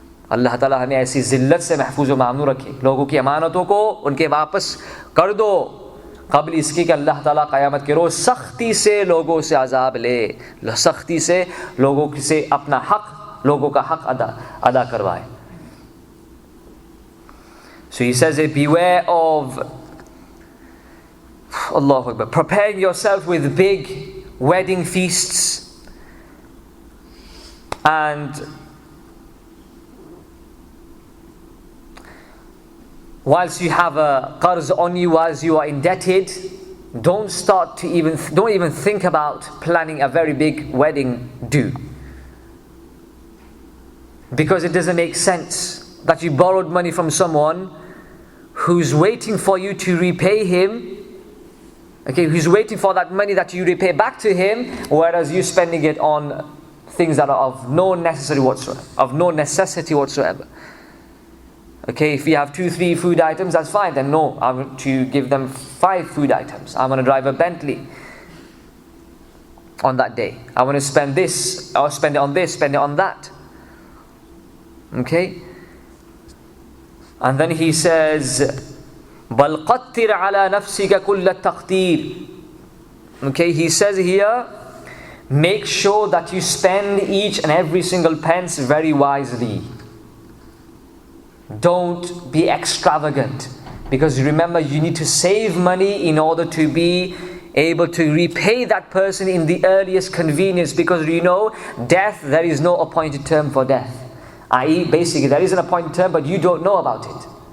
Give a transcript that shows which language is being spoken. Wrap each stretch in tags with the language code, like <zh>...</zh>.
<ur>اللہ تعالیٰ ہمیں ایسی ذلت سے محفوظ و مامنوع رکھے. لوگوں کی امانتوں کو ان کے واپس کر دو قبل اس کی کہ اللہ تعالیٰ قیامت کے روز سختی سے لوگوں سے عذاب لے, سختی سے لوگوں سے اپنا حق, لوگوں کا حق ادا کروائے.</ur> <en>So he says, beware of Allahu Akbar, preparing yourself with big wedding feasts, and whilst you have a qarz on you, whilst you are indebted, don't even think about planning a very big wedding do. Because it doesn't make sense that you borrowed money from someone who's waiting for you to repay him, okay, who's waiting for that money that you repay back to him, whereas you're spending it on things that are of no necessity whatsoever. Okay, if you have 2-3 food items, that's fine. Then no, I'm going to give them 5 food items. I'm going to drive a Bentley on that day. I want to spend this, or spend it on this, spend it on that. Okay, and then he says,</en> <ar>بَلْ قَتِّرْ عَلَى نَفْسِكَ كُلَّ التَّقْتِيرِ.</ar> <en>Okay, he says here, make sure that you spend each and every single pence very wisely. Don't be extravagant, because remember, you need to save money in order to be able to repay that person in the earliest convenience, because death, there is no appointed term for death. I.e., basically, there is an appointed term, but you don't know about it.</en>